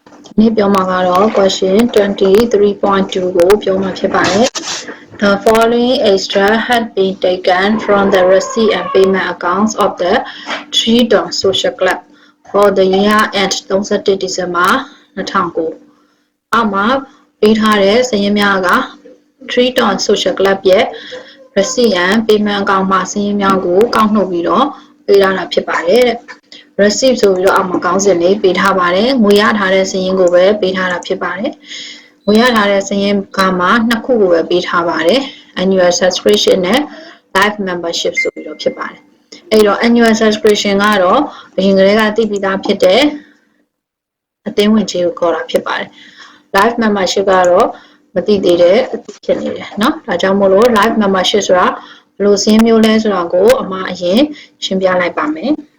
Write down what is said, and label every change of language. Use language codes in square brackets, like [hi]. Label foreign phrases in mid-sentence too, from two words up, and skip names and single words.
[my] နေ့ပြောမှာကတော့ [en] question 23.2 [my] ကိုပြောမှာဖြစ်ပါတယ် [en] The following extra had been taken from the receipt and payment accounts of the Three Dawn Social Club for the year end 31 December 2009 [my] အောက်မှာပေးထားတဲ့ စာရင်းများက Three Dawn Social Club ရဲ့ [en] receipt and payment account [my] မှာစာရင်းများကိုကောက်နှုတ်ပြီးတော့ပေးထားတာဖြစ်ပါတယ်တဲ့receipt ဆိုပြီးတော့ အောက်မှာကောင်းစင်လေးပေးထားပါတယ်ငွေရထားတဲ့စာရင်းကိုပဲပေးထားတာဖြစ်ပါတယ်ငွေရထားတဲ့စာရင်းကမှနှစ်ခုကိုပဲပေးထားပါတယ် [en] annual subscription [my] နဲ့ [en] live membership [my] ဆိုပြီးတော့ဖြစ်ပါတယ်အဲ့တော့ [en] annual subscription [my] ကတော့အရင်ကတည်းကသိပြီးသားဖြစ်တဲ့အသင်းဝင်ကြီးကိုခေါ်တာဖြစ်ပါတယ် [en] live membership [my] ကတော့မသိသေးတဲ့အသိဖြစ်နေတယ်เนาะဒါကြောင့်မို့လို့ [en] live membership [my] ဆိုတာဘယ်လိုစာရင်းမျိုးလဲဆိုတာကိုအမအရင်ရှင်းပြလိုက်ပါမယ်